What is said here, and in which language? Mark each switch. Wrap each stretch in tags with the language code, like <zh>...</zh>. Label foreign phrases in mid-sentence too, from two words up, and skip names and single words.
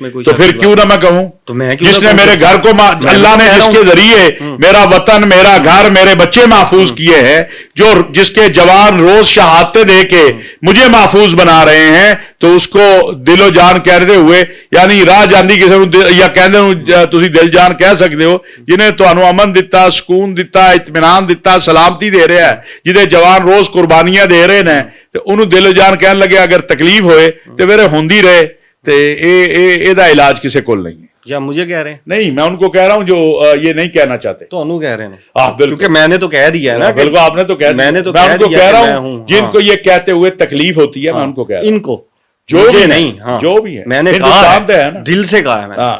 <ur>تو پھر کیوں نہ میں کہوں، جس نے میرے گھر کو، اللہ نے جس کے ذریعے میرا وطن، میرا گھر، میرے بچے محفوظ کیے ہیں، جس کے جوان روز شہادتیں دے کے مجھے محفوظ بنا رہے ہیں، تو اس کو دل و جان کہتے ہوئے،</ur> <pa>یعنی راہ جاندی کسی یا کہندے تسی دل جان کہہ سکتے ہو، جنہیں تانوں امن دتا، سکول ਸਕੂਨ ਦਿੱਤਾ, ਇਤਮੀਨਾਨ ਦਿੱਤਾ, ਸਲਾਮਤੀ ਦੇ ਰਿਹਾ ਹੈ, ਜਿਹਦੇ ਜਵਾਨ ਰੋਜ਼ ਕੁਰਬਾਨੀਆਂ ਦੇ ਰਹੇ ਨੇ, ਤੇ ਉਹਨੂੰ ਦਿਲ ਜਾਨ ਕਹਿਣ ਲੱਗੇ ਅਗਰ ਤਕਲੀਫ ਹੋਏ ਤੇ ਵੀਰੇ ਹੁੰਦੀ ਰਹੇ, ਤੇ ਇਹਦਾ ਇਲਾਜ ਕਿਸੇ ਕੋਲ ਨਹੀਂ ਹੈ।</pa> <ur>یا مجھے کہہ رہے ہیں؟ نہیں، میں ان کو کہہ رہا ہوں جو یہ نہیں کہنا چاہتے. تو انہوں کہہ رہے ہیں بالکل، کیونکہ میں نے تو کہہ دیا ہے نا. بالکل آپ نے تو کہہ دیا. میں نے تو میں ان کو کہہ رہا ہوں جن کو یہ کہتے ہوئے تکلیف ہوتی ہے، میں ان کو کہہ رہا ہوں، ان کو جو بھی نہیں، جو بھی ہے، میں نے ہندوستان تو ہے نا، دل سے کہا ہے میں نے.</ur>